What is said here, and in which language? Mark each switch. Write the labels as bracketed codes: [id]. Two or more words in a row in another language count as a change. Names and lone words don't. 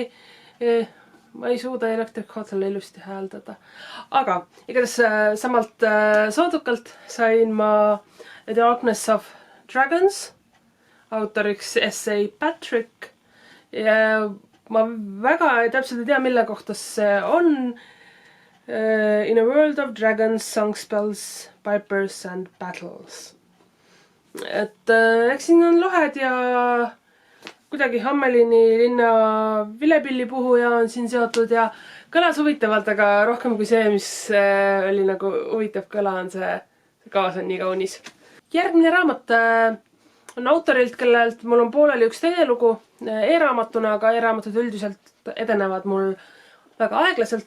[et] Ma ei suuda Electric Hoteli ilusti hääldada. Aga igatahes samalt Soodukalt sain ma The Darkness of Dragons, autoriks S.A. Patrick. Ja ma väga täpselt ei tea, mille kohta see on. [en] In a world of dragons, songspells, pipers and battles. [et] Et eks siin on lohed ja kuidagi Hammelini linna vilepillipuhuja on siin seotud ja kõlas huvitavalt, aga rohkem kui see, mis oli nagu huvitav kõla, on see kaas on nii kaunis. Järgmine raamat on autorilt, kellelt mul on pooleli üks teine lugu e-raamatuna, aga e-raamatud üldiselt edenevad mul väga aeglaselt.